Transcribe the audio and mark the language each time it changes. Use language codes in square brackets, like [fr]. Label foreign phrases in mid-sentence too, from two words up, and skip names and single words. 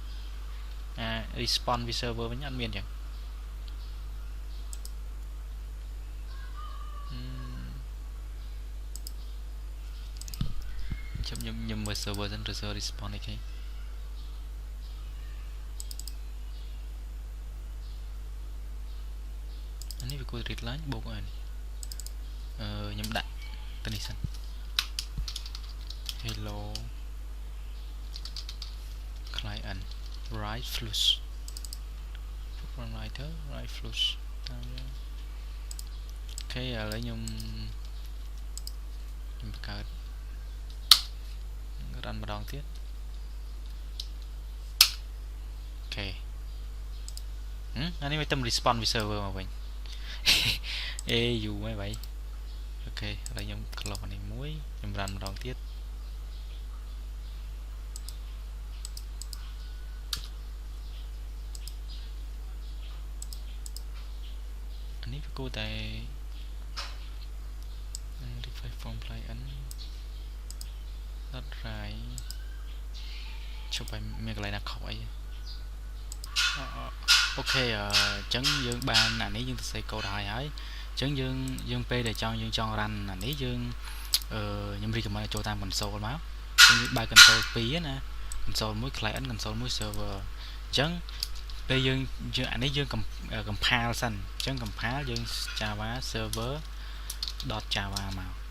[km] response ពី server វិញអត់មានអញ្ចឹងខ្ញុំមើល server សិន response នេះគេ អានេះវាគួរ [en] read line [km] បូកអានេះខ្ញុំដាក់ទៅនេះសិន [en] hello client write flush writer write flush [km] តាមអូខេឥឡូវខ្ញុំ បង្កើត run ម្ដងទៀតអូខេអានេះវាទៅ response ពី server មកវិញយូរហើយભાઈអូខេឥឡូវខ្ញុំ close នេះមួយខ្ញុំ run ម្ដងទៀតអានេះវាគួរតែ [en] request from client [km] អត់រាយជប់ឲ្យមានកន្លែងណាខុសអីអូខេអ ញ្ចឹងយើងបានអានេះយើងទៅសេកូដហើយអញ្ចឹងយើងពេលដែលយើងចង់ run អានេះយើងខ្ញុំ recommend ចូលតាម console មកយើងបើក console 2ណា [en] console 1 client console 1 server [km] អញ្ចឹងពេលយើងអានេះយើង compile សិនអញ្ចឹង compile យើង java server.java មក